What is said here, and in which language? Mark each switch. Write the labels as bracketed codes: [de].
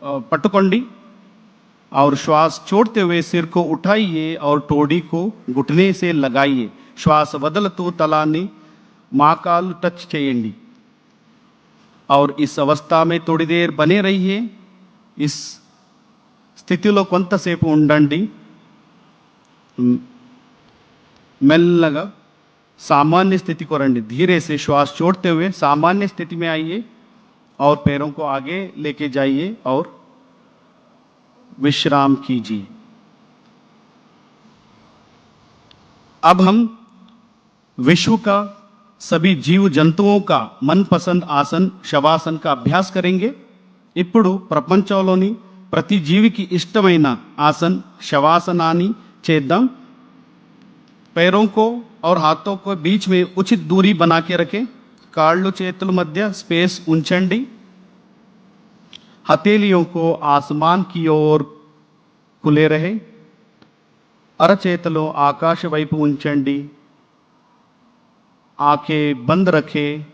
[hi] पटुकोंडी और श्वास छोड़ते हुए सिर को उठाइए और टोडी को घुटने से लगाइए. [te] श्वास వదులుతూ తలాన్ని माकाल टच చేయండి. [hi] और इस अवस्था में थोड़ी देर बने रहिए. [te] इस స్థితిలో కొంతసేపు ఉండండి. మెల్లగా [hi] सामान्य स्थिति को రండి. धीरे से श्वास छोड़ते हुए सामान्य स्थिति में आइए और पैरों को आगे लेके जाइए और विश्राम कीजिए. अब हम विश्व का सभी जीव जंतुओं का मनपसंद आसन शवासन का अभ्यास करेंगे. [te] ఇప్పుడు ప్రపంచంలోని ప్రతి జీవికి ఇష్టమైన ఆసన్ శవాసనాన్ని చేద్దాం. [hi] पैरों को और हाथों को बीच में उचित दूरी बना के रखें. [te] కాళ్ళు చేతుల మధ్య స్పేస్ ఉంచండి. [hi] हथेलियों को आसमान की ओर खुले रहे. [te] అరచేతులు ఆకాశ వైపు ఉంచండి. [hi] आंखें बंद रखे.